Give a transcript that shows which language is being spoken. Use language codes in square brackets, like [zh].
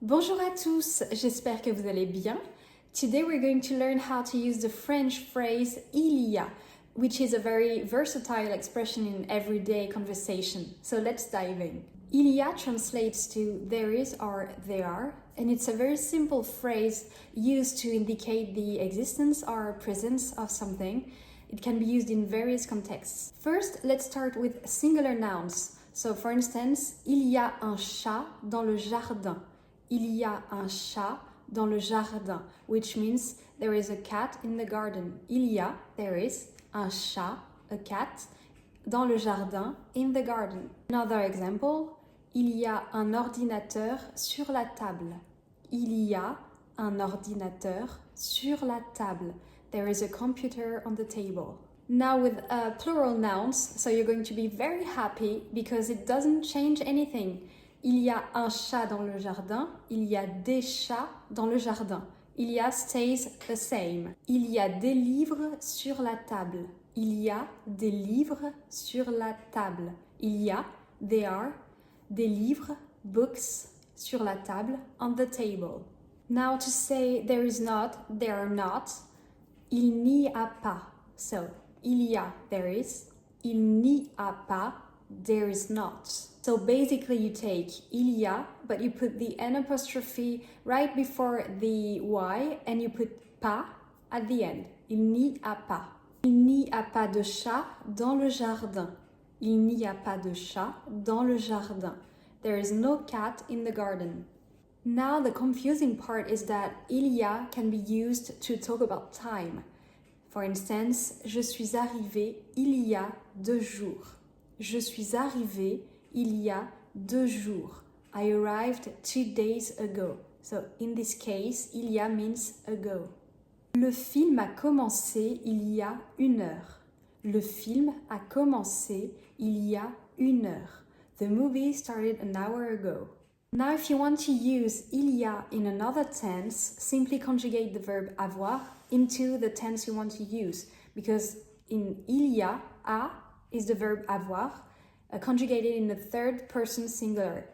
[fr] Bonjour à tous, j'espère que vous allez bien. [en] Today we're going to learn how to use the French phrase il y a, which is a very versatile expression in everyday conversation. So let's dive in. Il y a translates to there is or there are, and it's a very simple phrase used to indicate the existence or presence of something. It can be used in various contexts. First, let's start with singular nouns. So for instance, [fr] il y a un chat dans le jardin. Il y a un chat dans le jardin, [en] which means there is a cat in the garden. [fr] Il y a, [en] there is, [fr] un chat, [en] a cat, [fr] dans le jardin, [en] in the garden. Another example, [fr] il y a un ordinateur sur la table. Il y a un ordinateur sur la table. [en] There is a computer on the table. Now with plural nouns, so you're going to be very happy because it doesn't change anything. [fr] Il y a un chat dans le jardin. Il y a des chats dans le jardin. Il y a [en] stays the same. [fr] Il y a des livres sur la table. Il y a des livres sur la table. Il y a, [en] there are, [fr] des livres, [en] books, [fr] sur la table, [en] on the table. Now to say there is not, there are not, il n'y a pas. [fr] So, il y a, [en] there is. [fr] Il n'y a pas, [en] there is not. So basically you take il y a, but you put the N apostrophe right before the Y and you put pas at the end. [fr] Il n'y a pas. Il n'y a pas de chat dans le jardin. Il n'y a pas de chat dans le jardin. [en] There is no cat in the garden. Now the confusing part is that il y a can be used to talk about time. For instance, [fr] je suis arrivé il y a 2 jours. Je suis arrivé il y a 2 jours. [en] I arrived 2 days ago. So in this case, il y a means ago. [fr] Le film a commencé il y a 1 heure. Le film a commencé il y a 1 heure. [en] The movie started an hour ago. Now if you want to use il y a in another tense, simply conjugate the verb avoir into the tense you want to use. Because in il y a is the verb avoir, conjugated in the third person singular.